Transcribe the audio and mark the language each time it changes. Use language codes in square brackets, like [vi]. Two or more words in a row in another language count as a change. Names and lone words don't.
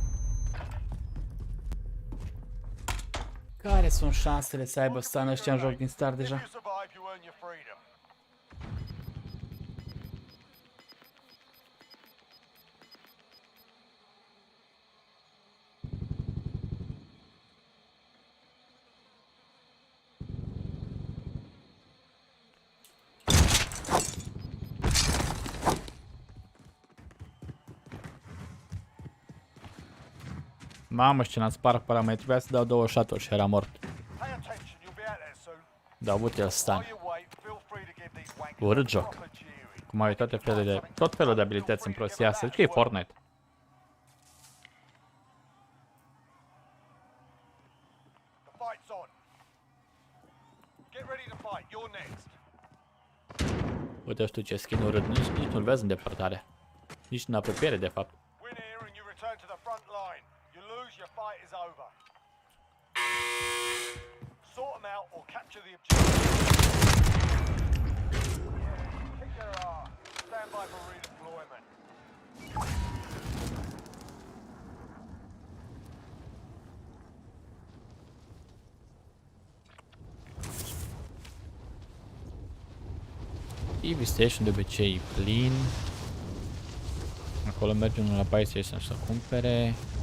[ro] Care sunt șansele să aibă Sun ăștia în joc din start deja? [en] You survive, you earn your freedom. [ro] Mamă, și ce n-a spart pe ăla, mai trebuia să dau 2 shot-uri și era mort. [en] Pay attention, you'll be out there soon. [ro] Da, avut el Stun. [en] While you wait, feel free to give these wankers [ro] Urât [en] a [ro] joc. [en] proper cheering. [ro] Cum ai tot felul de abilități în prostia asta. Zici că e Fortnite. [en] The fight's on. Get ready to fight, you're next. Uite, știu ce skin urât. Nici nu-l vezi în depărtare. Nici în apropiere, de fapt. Win here and you return to the front line. You lose, your fight is over. Sort them out or capture the objective. Kick their ass. Stand by for redeployment. [ro] TV Station de obicei e plin. Acolo merge unul la Buy Station să cumpere.